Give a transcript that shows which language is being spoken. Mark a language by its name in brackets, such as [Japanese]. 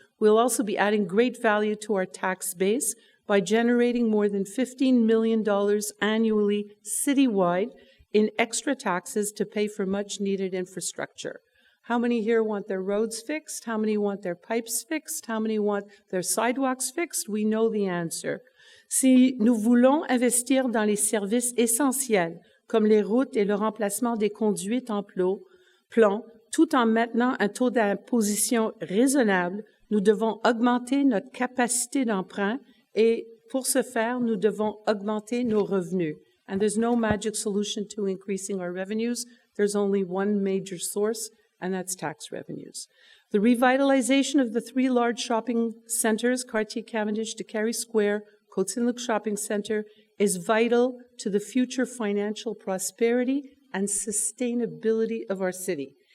[English] We'll also be adding great value to our tax base by generating more than $15 million annually citywide in extra taxes to pay for much-needed infrastructure. How many here want their roads fixed? How many want their pipes fixed? How many want their sidewalks fixed? We know the answer. [French] Si nous voulons investir dans les services essentiels, comme les routes et le remplacement des conduites en plan, tout en maintenant un taux d'imposition raisonnable, nous devons augmenter notre capacité d'emprunt et pour ce faire, nous devons augmenter nos revenus. [English] And there's no magic solution to increasing our revenues. There's only one major source, and that's tax revenues. The revitalization of the 3 large shopping centers, Cartier Cavendish, DeCarry Square, Côte-Saint-Luc Shopping Center, is vital to the future financial prosperity and sustainability of our city.